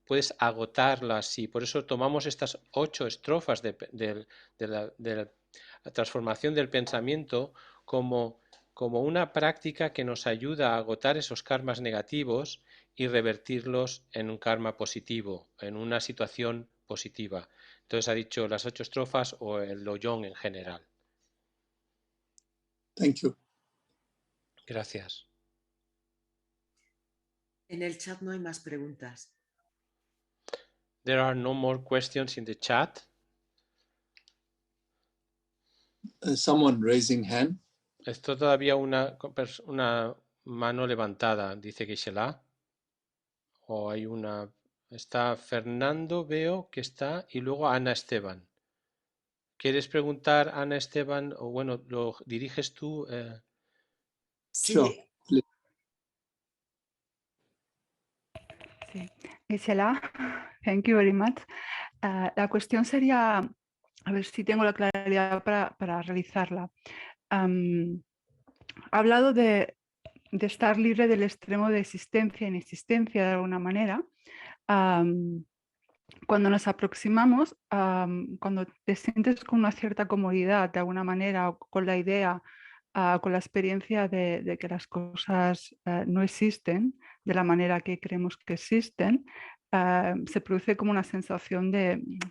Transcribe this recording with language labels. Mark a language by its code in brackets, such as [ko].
[es] Puedes agotarlo así. Por eso tomamos estas 8 estrofas de la transformación del pensamiento como una práctica que nos ayuda a agotar esos karmas negativos y revertirlos en un karma positivo, en una situación positiva. Entonces ha dicho las 8 estrofas o el Lojong en general. [en] Thank you. [es] Gracias. En el chat no hay más preguntas. [en] There are no more questions in the chat. Someone raising hand. [es] Esto todavía una mano levantada, dice Geshe. O hay una... Está Fernando, veo que está, y luego Ana Esteban. ¿Quieres preguntar, Ana Esteban? O bueno, lo diriges tú. Sí. [en] Sure. [es] Sí. [en] Gisela, thank you very much. [es] La cuestión sería, a ver si tengo la claridad para realizarla. Ha hablado de estar libre del extremo de existencia e inexistencia de alguna manera. Cuando nos aproximamos, cuando te sientes con una cierta comodidad de alguna manera o con la idea, con la experiencia de que las cosas no existen de la manera que creemos que existen, se produce como una sensación de...